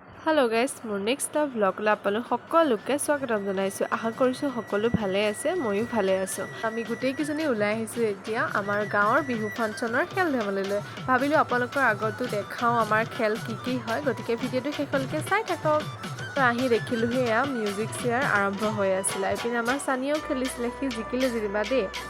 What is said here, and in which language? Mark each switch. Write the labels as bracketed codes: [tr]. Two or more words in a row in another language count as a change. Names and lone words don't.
[en] hello guys [as] মোৰ [en] next vlog [as] আপোনালোক সকলোকে স্বাগতম জনাইছো आशा কৰিছো সকলো ভালে আছে ময়ো ভালে আছো আমি গোটেই কিজনী ওলাই আহিছো এতিয়া আমাৰ গাঁৱৰ বিহু ফাংচনৰ খেল ধেমালিলৈ ভাবিলো আপোনালোকৰ আগতো দেখাও আমাৰ খেল কি হয় গতিকে ভিডিওটো শেষলৈকে চাই থাকক তো আহি দেখিলো হেয়া [en] music chair [as] আৰম্ভ হৈ আছিল এপিনে আমাৰ সানিও খেলিছিল কি জিকিলে জিবা দে